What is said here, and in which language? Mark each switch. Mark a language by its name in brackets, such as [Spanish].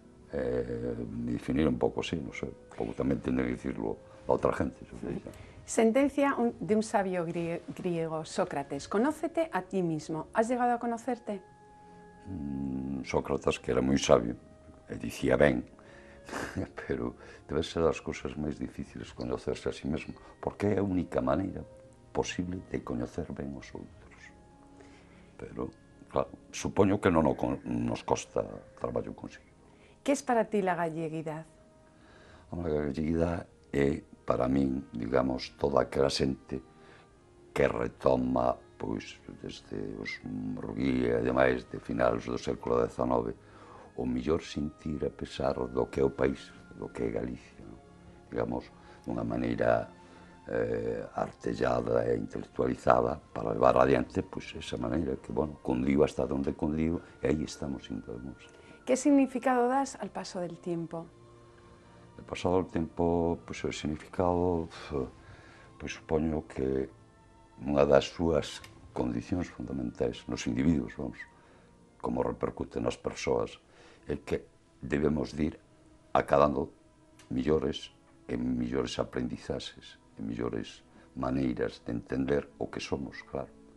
[Galician] Definir un pouco así, no sé, un pouco tamén [Spanish] tiene que decirlo [Galician] a outra gente. [Spanish] Sentencia de un sabio griego, Sócrates: conócete a ti mismo. ¿Has llegado a conocerte? [Galician] Sócrates, que era moi sabio, e dicía ben, pero debe ser das cousas máis difíciles conocerse a sí mesmo, porque é a única maneira posible de coñecer ben os outros. Pero, claro, supoño que non nos costa traballo consigo. [Spanish] ¿Qué es para ti la galleguidade? [Galician] A galleguidade é, para min, digamos, toda aquela xente que retoma, pois, desde os Murguía e demais, de finales do século XIX, o mellor sentir a pesar do que é o país, do que é Galicia, non? Digamos, dunha maneira artellada e intelectualizada para levar adiante, pois, esa maneira que, bueno, cundiu hasta onde cundiu, e aí estamos indo. [Spanish] ¿Qué significado das al paso del tiempo? El pasado del tiempo, [Galician] pois, o significado, pois, supoño que unha das súas condicións fundamentais nos individuos, vamos, como repercute nas persoas, é que debemos ir acadando millores e millores aprendizaxes e millores maneiras de entender o que somos, claro.